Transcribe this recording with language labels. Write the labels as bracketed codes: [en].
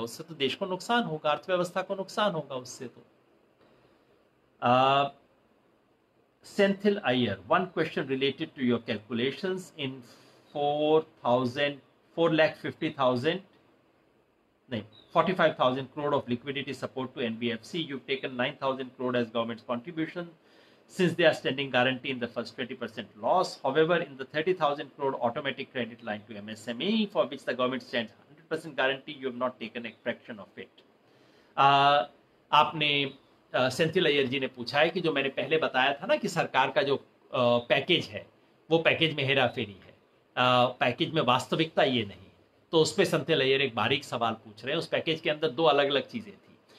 [hi] उससे तो देश को नुकसान होगा, अर्थव्यवस्था को नुकसान होगा उससे। तो [en] Senthil Iyer, one question related to your calculations in 4,50,000 नहीं 45,000 crore of liquidity support to NBFC. You've taken 9,000 crore as government's contribution since they are standing guarantee in the first 20% loss. However, in the 30,000 crore automatic credit line to MSME, for which the government stands 100% guarantee, you have not taken a fraction of it. [hi] आपने सेंथिल अय्यर जी ने पूछा है कि जो मैंने पहले बताया था ना कि सरकार का जो पैकेज है वो पैकेज में हेरा फेरी है, पैकेज में वास्तविकता ये नहीं है। तो उस पर सेंथिल अय्यर एक बारीक सवाल पूछ रहे हैं। उस पैकेज के अंदर दो अलग अलग चीजें थी।